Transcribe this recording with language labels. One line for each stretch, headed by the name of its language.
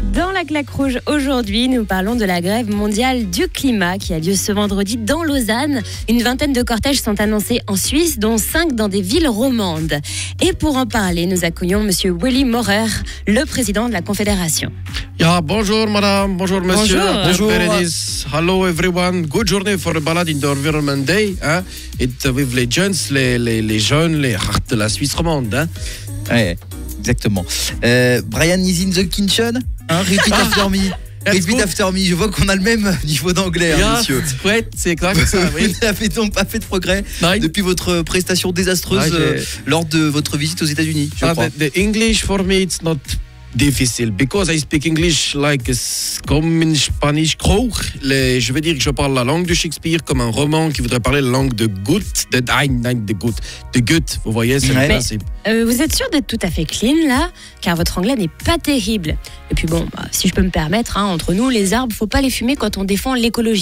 French: Dans la claque rouge aujourd'hui, nous parlons de la grève mondiale du climat qui a lieu ce vendredi dans Lausanne. Une vingtaine de cortèges sont annoncés en Suisse, dont 5 dans des villes romandes. Et pour en parler, nous accueillons Monsieur Willy Maurer, le président de la Confédération. Ja, bonjour madame, bonjour monsieur. Bonjour.
English: Bérénice. Hello everyone. Good journey for a ballad in the Environment Day.
French: Hein?
English: It's with
French: les jeunes, les jeunes, les
English: hearts
French: de la Suisse romande. Hein? Ouais. Exactement.
English: Brian is in the kitchen. Repeat after me. Repeat after me.
French: Je vois qu'on a le même niveau d'anglais, monsieur. Ouais, c'est exact ça. Oui. Vous n'avez donc pas fait de progrès depuis votre prestation désastreuse lors de votre visite aux États-Unis, je crois.
English: The English for me it's not
French: difficile
English: because I speak English like
French: comme
English: in Spanish crook.
French: Je veux dire que je parle la langue de Shakespeare comme un roman qui voudrait parler la langue de Goethe, de Goethe. Vous voyez, c'est le principe. Vous êtes sûr d'être tout à fait clean là, car votre anglais n'est pas terrible. Et puis bon, si je peux me permettre, entre nous, les arbres, faut pas les fumer quand on défend l'écologie.